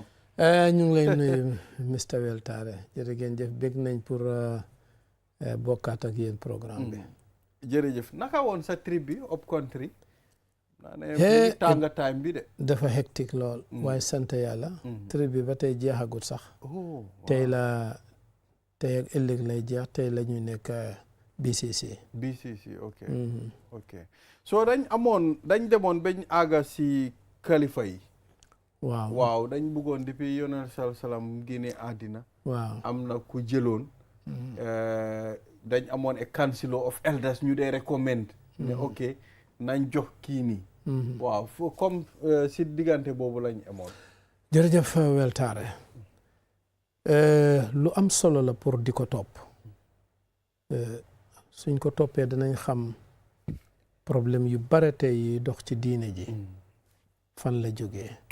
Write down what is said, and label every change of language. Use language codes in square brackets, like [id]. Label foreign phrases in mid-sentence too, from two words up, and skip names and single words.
[wo] ñu ngi lay nuyu Mr Weltare jërëjëf bég nañ pour bokkaat ak yéen programme bi jërëjëf naka woon sa trip bi [en] up country [wo] naa ne tànga time bi de dafa hectique lool waaye sant yàlla trip bi ba tey jeexagut sax tey ak ëllëg lay jeex tey la ñu nekk BCC [en] ok so [wo] dañ demoon bañ àgga si kalifa yi waaw dañ bëggoon depuis yonent salaam génne àddina waaw am na ku jëloon dañ amoon [en] a council of elders [wo] ñu dee recommend ne ok nañ jox kii nii waaw fo [fr] comme si [wo] diggante boobu lañ amoon jërëjëf Weltare lu am solo la pour di ko topp suñ ko toppee danañ xam problème yu bare tey yi dox ci diine ji fan la jógee